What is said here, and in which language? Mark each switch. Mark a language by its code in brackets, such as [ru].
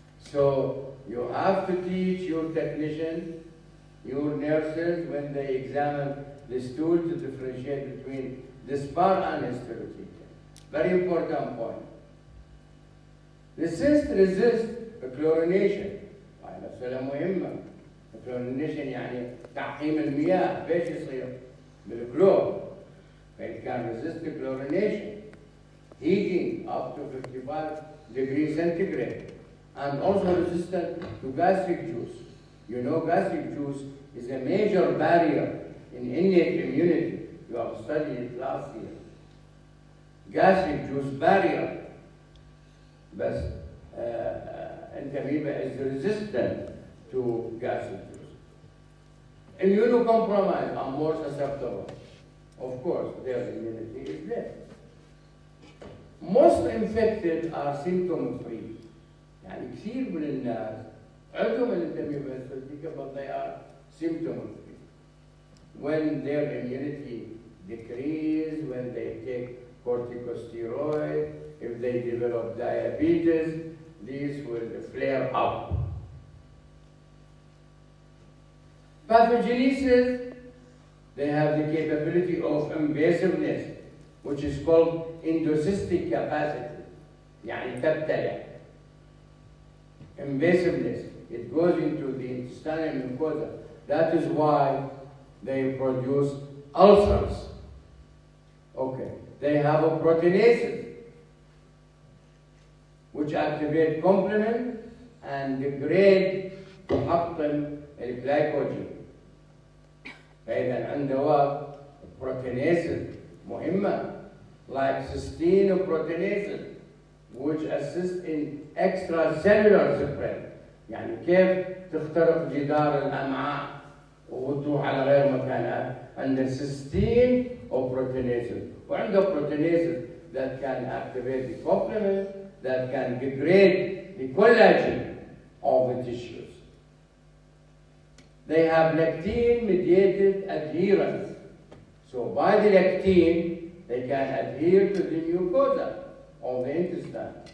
[en] So you have to teach your technicians, your nurses, when they examine the stool, to differentiate between dispar and histolytica. Very important point. The cyst resists chlorination. [ar] مسألة مهمة. chlorination يعني تعقيم المياه. بايش يصير؟ بالكلور. [en] It can resist the chlorination. Heating up to 55 degrees centigrade. And also resistant to gastric juice. You know, gastric juice is a major barrier in innate immunity. You have studied it last year. gastric juice barrier. But amoeba is resistant to gastric juice. Immunocompromised are more susceptible. Of course, their immunity is less. Most infected are symptom-free. [ar] يعني كثير من الناس عندهم الانتميبا هيستوليتيكا [en] but they are symptom-free. When their immunity decreases, when they take corticosteroids, if they develop diabetes, these will flare up. Pathogenesis, they have the capability of invasiveness, which is called endocystic capacity. [ar] يعني تبتلع. [en] Invasiveness, it goes into the intestinal mucosa. That is why they produce ulcers. Okay, they have a proteinases, which activate complement and degrade [ar] تحطم الجلايكوجين. فإذا عنده [en] proteinases مهمة, like cysteine proteinases, which assist in extracellular spread. [ar] يعني كيف تخترق جدار الأمعاء وتروح على غير مكانها؟ عند cysteine proteinases. وعنده [en] proteinases that can activate the complement, that can degrade the collagen of the tissues. They have lectin-mediated adherence. So by the lectin, they can adhere to the mucosa of the intestine.